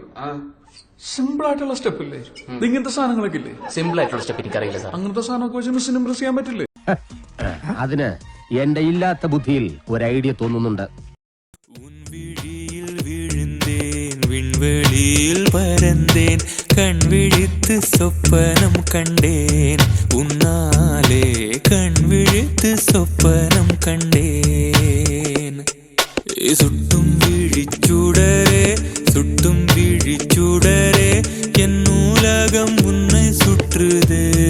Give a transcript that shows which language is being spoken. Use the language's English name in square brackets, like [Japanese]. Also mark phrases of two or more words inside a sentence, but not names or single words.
[Malayalam] സിമ്പിൾ ആയിട്ടുള്ള സ്റ്റെപ്പ് ഇല്ലേ, ഇങ്ങനത്തെ സാധനങ്ങളൊക്കെ ഇല്ലേ? സിമ്പിൾ ആയിട്ടുള്ള സ്റ്റെപ്പ് എനിക്കറിയില്ല സാർ. അങ്ങനത്തെ സാധനമൊക്കെ വെച്ച് മിസ്സിന് ഇംപ്രസ് ചെയ്യാൻ പറ്റില്ലേ? അതിന് എന്റെ ഇല്ലാത്ത ബുദ്ധിയിൽ ഒരു ഐഡിയ തോന്നുന്നുണ്ട്. [Tamil] விண்வெளியில் பறந்தேன், கண் விழித்து சொப்பனம் கண்டேன், உன்னாலே கண் விழித்து சொப்பனம் கண்டேன். சுட்டும் விழிச்சுடரே, சுட்டும் விழிச்சுடரே, என் நூலகம் உன்னை சுற்றுதே.